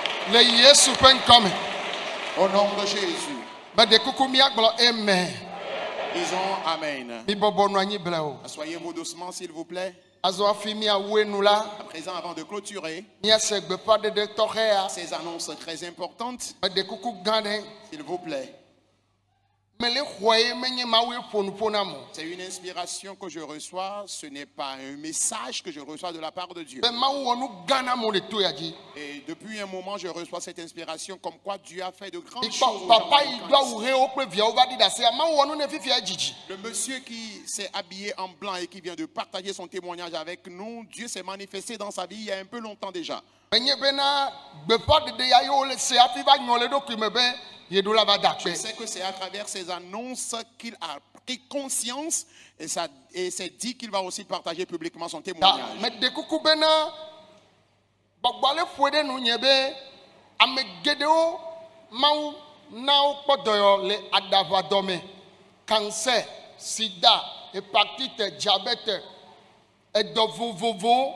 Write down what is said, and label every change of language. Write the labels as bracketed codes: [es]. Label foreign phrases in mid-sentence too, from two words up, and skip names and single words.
[ee] Le Yesu ƒe ŋkɔ me. [fr] Au nom de Jésus. [ee] Meɖe kuku míagblɔ amen. [fr] Disons Amen. [ee] Mi bɔbɔ nɔ anyi ble o. [fr] Asseyez-vous doucement, s'il vous plaît. [ee] Azɔ hafi míawoe nu la, [fr] À présent, avant de clôturer, [ee] míase gbeƒãɖeɖe tɔxɛa. [fr] ces annonces très importantes, [ee] Meɖe kuku gã ɖe. [fr] s'il vous plaît. [ee] Mele xɔe menye Mawu ƒonuƒo nam o. [fr] C'est une inspiration que je reçois, ce n'est pas un message que je reçois de la part de Dieu. [ee] Be Mawu wɔ nu gã na mo le to ya dzi. [fr] Et depuis un moment, je reçois cette inspiration comme quoi Dieu a fait de grandes choses. [ee] Ikpɔ [fr] aux [ee] papa [fr] gens [ee] yi [fr] de [ee] do awu ɣewo kple viawo va ɖi ɖe asia. Mawu wɔ nu ne fifia dzidzi. [fr] Le monsieur qui s'est habillé en blanc et qui vient de partager son témoignage avec nous, Dieu s'est manifesté dans sa vie il y a un peu longtemps déjà. [ee] Menye bena gbeƒãɖeɖe ya yewo le se hafi va nyɔ le eɖokui me be yeɖo la va da [fr] Je [ee] akpe. [fr] sais que c'est à travers ces annonces qu'il a pris conscience et s'est dit qu'il va aussi partager publiquement son [ee] Ta [fr] témoignage. [ee] meɖe kuku bena gbɔgbɔ le ƒoe ɖe nu nye be ame geɖewo Mawu na wokpɔ dɔyɔ le aɖaʋadɔ me. [fr] Cancer, sida, hépatite, diabète, [ee] edɔ vovovowo.